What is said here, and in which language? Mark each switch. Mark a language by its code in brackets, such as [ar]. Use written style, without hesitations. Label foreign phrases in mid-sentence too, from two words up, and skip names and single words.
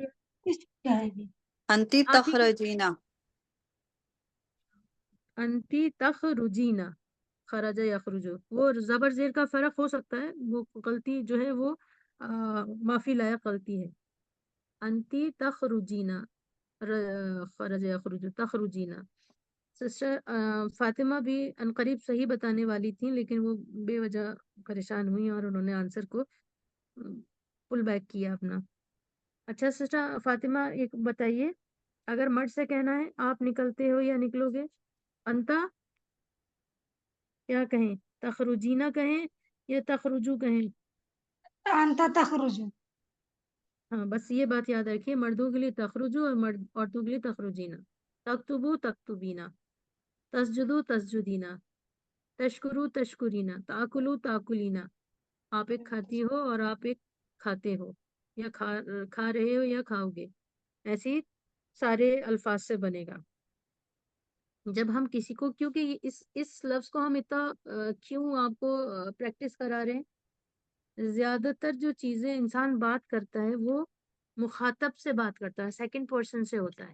[ur] کیا ہے؟ جی انتی آپ ہی تخرجینا. [ar] انتی تخرجینا، خرجہ یخرجو، [ur] وہ زبر زیر کا فرق ہو سکتا ہے، وہ غلطی جو ہے وہ معافی لائق غلطی ہے. [ar] انتی تخرجینا، خرج یخرجو، تخرجینا. [ur] سسٹر فاطمہ بھی عنقریب صحیح بتانے والی تھیں لیکن وہ بے وجہ پریشان ہوئی اور انہوں نے آنسر کو [en] pull back [ur] کیا اپنا. اچھا سسٹر فاطمہ ایک بتائیے، اگر مرد سے کہنا ہے آپ نکلتے ہو یا نکلو گے، انتا کیا کہیں؟ تخرجینا کہیں یا تخرجو کہیں؟ [ar] انت تخرج. [ur] ہاں بس یہ بات یاد رکھیے، مردوں کے لیے تخرجو اور عورتوں کے لیے تخرجینا. [ar] تکتبو تکتبینا، تسجدو تسجدینا، تشکرو تشکرینا، تاکلو تاکلینا. [ur] آپ ایک کھاتی ہو اور آپ ایک کھاتے ہو، یا کھا رہے ہو یا کھاؤ گے. ایسے ہی سارے الفاظ سے بنے گا. جب ہم کسی کو، کیونکہ اس لفظ کو ہم اتنا کیوں آپ کو پریکٹس کرا رہے ہیں، زیادہ تر جو چیزیں انسان بات کرتا ہے وہ مخاطب سے بات کرتا ہے، [en] second person [ur] سے ہوتا ہے.